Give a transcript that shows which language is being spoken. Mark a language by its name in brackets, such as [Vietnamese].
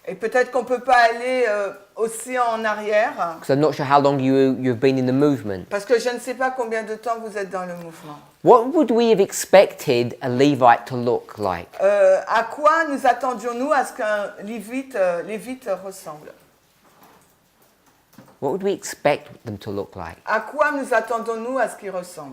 [French] Et peut-être qu'on ne peut pas aller aussi en arrière, [English] because I'm not sure how long you've been in the movement. [French] parce que je ne sais pas combien de temps vous êtes dans le mouvement. [English] What would we have expected a Levite to look like? [French] À quoi nous attendions-nous à ce qu'un lévite ressemble? [English] what would we expect them to look like? [French] À quoi nous attendons-nous à ce qu'ils ressemblent?